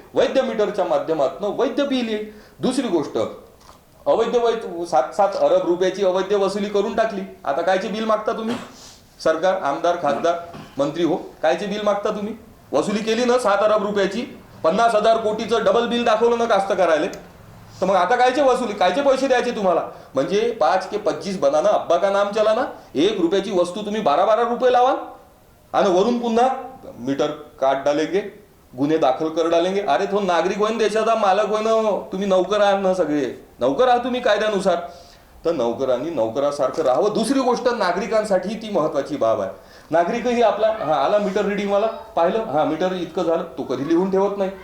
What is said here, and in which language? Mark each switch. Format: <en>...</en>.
<mr>वैद्य मीटरच्या माध्यमातून वैद्य बिल येईल. दुसरी गोष्ट, अवैध 7-7 अरब रुपयाची अवैध वसुली करून टाकली. आता कायचे बिल मागता तुम्ही? सरकार, आमदार, खासदार, मंत्री हो, कायचे बिल मागता तुम्ही? वसुली केली ना 7 अरब रुपयाची, 50,000 कोटीचं डबल बिल दाखवलं ना कास्तकारायला, तर मग आता कायचे वसुली, कायचे पैसे द्यायचे तुम्हाला?</mr> <hi>म्हणजे 5 के 25 बनाना अब्बा का नाम चला ना.</hi> <mr>1 रुपयाची वस्तू तुम्ही 12-12 रुपये लावाल आणि वरून पुन्हा मीटर</mr> <hi>काट डालेंगे,</hi> <mr>गुन्हे दाखल</mr> <hi>कर डालेंगे.</hi> <mr>अरे तो नागरिक होईन, देशाचा मालक होईन, तुम्ही नौकर आहात ना, सगळे नौकर आहात तुम्ही कायद्यानुसार, तर नौकरांनी नौकरासारखं राहावं. दुसरी गोष्ट, नागरिकांसाठी ती महत्वाची बाब आहे. नागरिकही आपला आला मीटर रिडिंग वाला, पाहिलं मीटर इतकं झालं, तो कधी लिहून ठेवत नाही.</mr>